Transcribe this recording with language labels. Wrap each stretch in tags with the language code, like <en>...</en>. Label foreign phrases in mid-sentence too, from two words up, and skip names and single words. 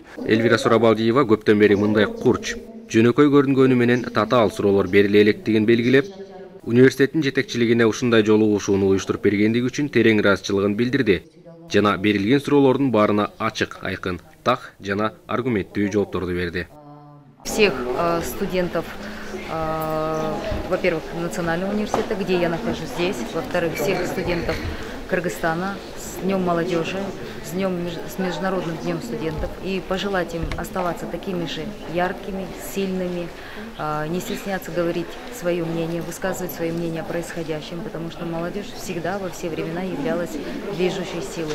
<ky>Эльвира Сурабалдиева көптөн бери мындай курч, жөнөкөй көрүнгөнү менен татаал суроолор бериле электигин белгилеп, университеттин жетекчилигине ушундай жолугушууну уюштуруп бергендиги үчүн терең ыраазычылыгын билдирди жана берилген суроолордун баарына ачык, айкын, так жана аргументтүү жоопторду берди.</ky> <ru>Всех студентов, во-первых, Национального университета, где я нахожусь здесь, во-вторых, всех студентов Кыргызстана с Днем молодежи, с Международным днем студентов, и пожелать им оставаться такими же яркими, сильными, не стесняться говорить свое мнение, высказывать свое мнение о происходящем, потому что молодежь всегда во все времена являлась движущей силой.</ru>